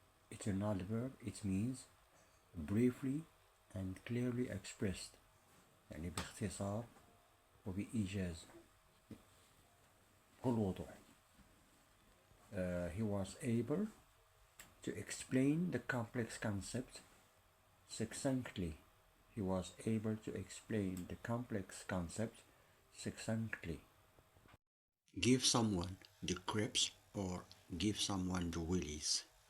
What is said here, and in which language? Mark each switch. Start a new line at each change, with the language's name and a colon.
English: Eternal verb, it means briefly and clearly expressed.
Arabic: يعني باختصار وبإيجاز بكل وضوح.
English: He was able to explain the complex concept succinctly. He was able to explain the complex concept succinctly. Give someone the creeps or give someone the willies.